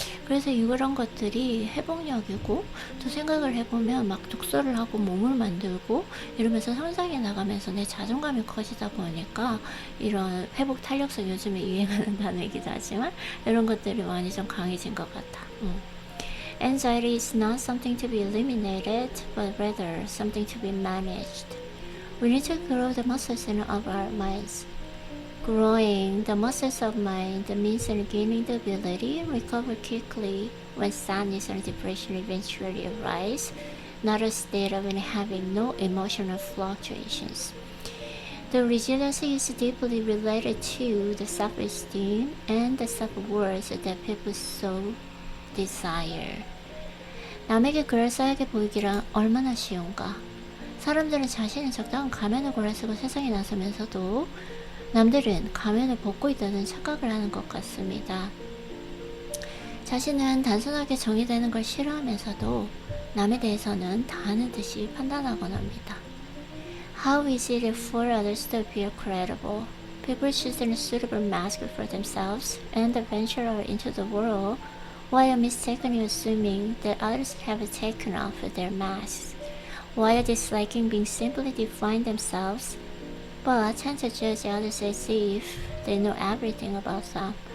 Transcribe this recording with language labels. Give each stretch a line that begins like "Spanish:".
Korean: 그래서 이런 것들이 회복력이고, 또 생각을 해보면 막 독서를 하고 몸을 만들고 이러면서 성장해 나가면서 내 자존감이 커지다 보니까 이런 회복 탄력성, 요즘에 유행하는 단어이기도 하지만 이런 것들이 많이 좀 강해진 것 같아.
English: Anxiety is not something to be eliminated, but rather something to be managed. We need to grow the muscles of our minds. Growing the muscles of mind means gaining the ability to recover quickly when sadness or depression eventually arise, not a state of having no emotional fluctuations. The resilience is deeply related to the self-esteem and the self-worth that people so desire.
Korean: 남에게 그럴싸하게 보이기란 얼마나 쉬운가. 사람들은 자신이 적당한 가면을 골라 쓰고 세상에 나서면서도 남들은 가면을 벗고 있다는 착각을 하는 것 같습니다. 자신은 단순하게 정의되는 걸 싫어하면서도 남에 대해서는 다 아는 듯이 판단하곤 합니다.
English: How is it for others to appear credible? People choose a suitable mask for themselves and venture into the world while mistakenly assuming that others have taken off their masks, while disliking being simply define themselves, but tend to judge others as if they know everything about them.